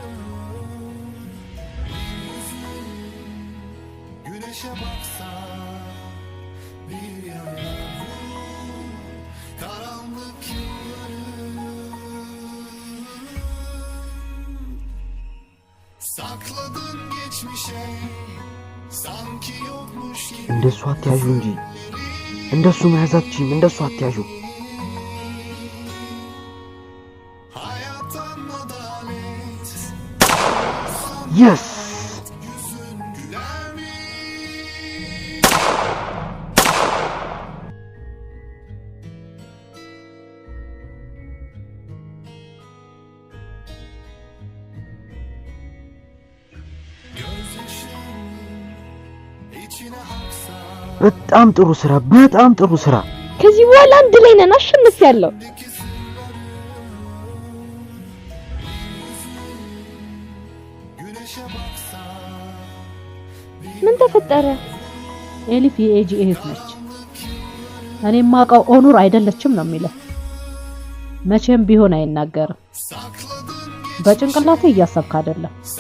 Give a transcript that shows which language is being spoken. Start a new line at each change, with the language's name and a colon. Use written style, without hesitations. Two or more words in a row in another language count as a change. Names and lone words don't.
Turkish: Güneşe baksa bir yana karanlık yolları sakladın geçmişe sanki yokmuş gibi.
Amharic: እንደሱ አትያዡ እንጂ እንደሱ መያዛችኝ፣ እንደሱ አትያዡ።
Turkish: Hayattan adalet
Amharic: የስ
Turkish: yüzün güler mi? Gözyaşın içine haksa
Amharic: በጣም ጥሩ ስራ። ከዚህ በኋላ አንድ ላይ ነን። አሸንፊያለሁ።
Turkish: güneşe baksa
Amharic: ምን ተፈጠረ? ኤሊፍ የኤጂ እህት ነች። እኔ የማውቀው ኦኑር አይደለችም ነው የሚለው። መቼም ቢሆን አይናገርም። በጭንቅላቴ እያሰብክ አይደለም።